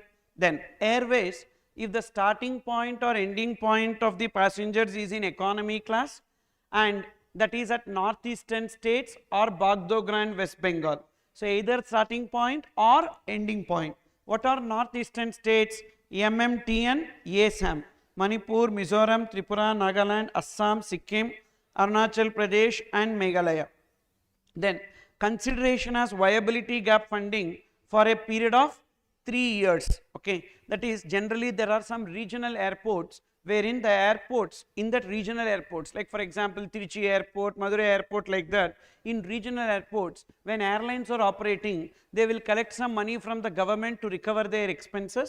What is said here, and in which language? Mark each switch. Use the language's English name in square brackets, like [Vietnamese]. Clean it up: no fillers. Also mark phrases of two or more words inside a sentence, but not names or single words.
[English] Then airways, if the starting point or ending point of the passengers is in economy class and that is at northeastern states or Bagdogra, West Bengal. So either starting point or ending point. What are northeastern states? MMTN, ASAM, Manipur, Mizoram, Tripura, Nagaland, Assam, Sikkim, Arunachal Pradesh and Meghalaya. Then consideration as viability gap funding for a period of 3 years. Okay, that is generally there are some regional airports wherein the airports, in that regional airports, like for example Trichy airport, Madurai airport, like that, in regional airports, when airlines are operating, they will collect some money from the government to recover their expenses.